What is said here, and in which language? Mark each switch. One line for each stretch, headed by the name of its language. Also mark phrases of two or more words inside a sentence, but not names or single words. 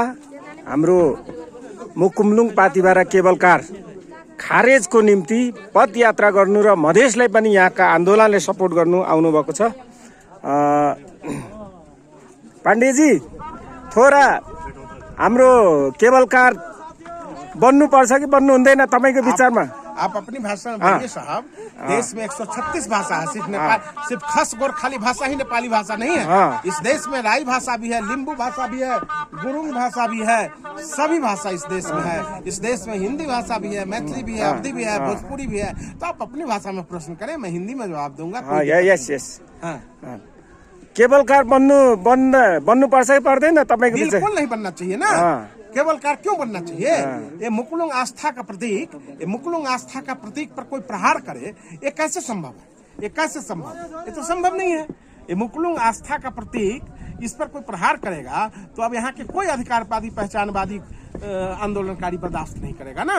Nepali: हाम्रो मुकुमलुङ पातिबारा केबल कार खारेजको निम्ति पदयात्रा गर्नु र मधेसलाई पनि यहाँका आन्दोलनले सपोर्ट गर्नु आउनुभएको छ। पाण्डेजी, थोड़ा हाम्रो केबल कार बन्नुपर्छ कि बन्नु हुँदैन तपाईको विचारमा?
Hindi: आप अपनी भाषा में बोलिए साहब। देश में 136 भाषा है, सिर्फ खस गोरखाली भाषा ही नेपाली भाषा नहीं है। इस देश में राई भाषा भी है, लिम्बू भाषा भी है, गुरुंग भाषा भी है, सभी भाषा इस देश में है। इस देश में हिंदी भाषा भी है, मैथिली भी है, अवधी भी है, भोजपुरी भी है। तो आप अपनी भाषा में प्रश्न करें, मैं हिंदी में जवाब दूंगा।
Nepali: यस। केबल कार बन्नु पर्छ कि पर्दैन तपाईको विचार?
Hindi: बिल्कुल नहीं बनना चाहिए ना। केबल कार क्यों बनना चाहिए? ये मुकुलुङ आस्था का प्रतीक, ये मुकुलुङ आस्था का प्रतीक पर कोई प्रहार करे, ये कैसे संभव है? ये कैसे संभव? ये तो संभव नहीं है। ये मुकुलुङ आस्था का प्रतीक, इस पर कोई प्रहार करेगा तो अब यहाँ के कोई अधिकारवादी पहचानवादी आंदोलनकारी बर्दाश्त नहीं करेगा ना।